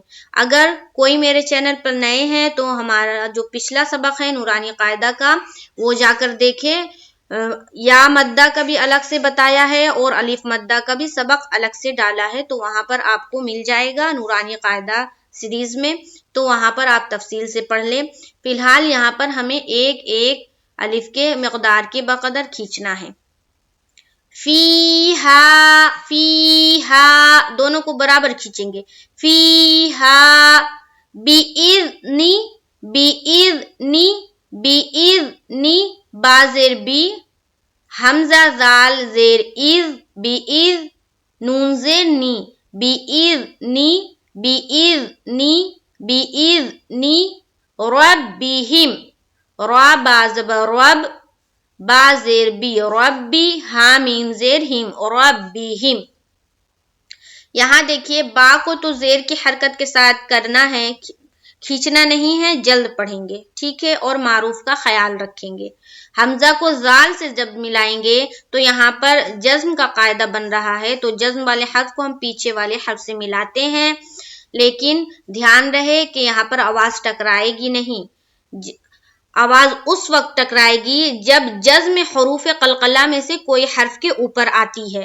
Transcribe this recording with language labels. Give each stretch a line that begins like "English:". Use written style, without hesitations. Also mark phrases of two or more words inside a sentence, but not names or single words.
Urdu: اگر کوئی میرے چینل پر نئے ہیں تو ہمارا جو پچھلا سبق ہے نورانی قاعدہ کا وہ جا کر دیکھیں، یا مدہ کا بھی الگ سے بتایا ہے اور الف مدہ کا بھی سبق الگ سے ڈالا ہے، تو وہاں پر آپ کو مل جائے گا نورانی قاعدہ سیریز میں، تو وہاں پر آپ تفصیل سے پڑھ لیں۔ فی الحال یہاں پر ہمیں ایک ایک الف کے مقدار کے بقدر کھینچنا ہے۔
Arabic: فی ہا، فی ہا،
Urdu: دونوں کو برابر کھینچیں گے،
Arabic: فی ہا، بی اذنی، بی اذنی، بی اذنی،
Urdu: با زیر بی، حمزہ زال زیر از، بی از، نون زیر نی،
Arabic: بی اذنی، بی اذنی، بی اذنی،
Urdu: ربہم، را با زبر رب، با زیر بی ربی، حامیم زیر ہم، ربہم۔ یہاں دیکھیے با کو تو زیر کی حرکت کے ساتھ کرنا ہے، کھینچنا نہیں ہے، جلد پڑھیں گے، ٹھیک ہے، اور معروف کا خیال رکھیں گے۔ حمزہ کو زال سے جب ملائیں گے تو یہاں پر جزم کا قاعدہ بن رہا ہے، تو جزم والے حرف کو ہم پیچھے والے حرف سے ملاتے ہیں، لیکن دھیان رہے کہ یہاں پر آواز ٹکرائے گی نہیں، آواز اس وقت ٹکرائے گی جب جزم حروف قلقلہ میں سے کوئی حرف کے اوپر آتی ہے.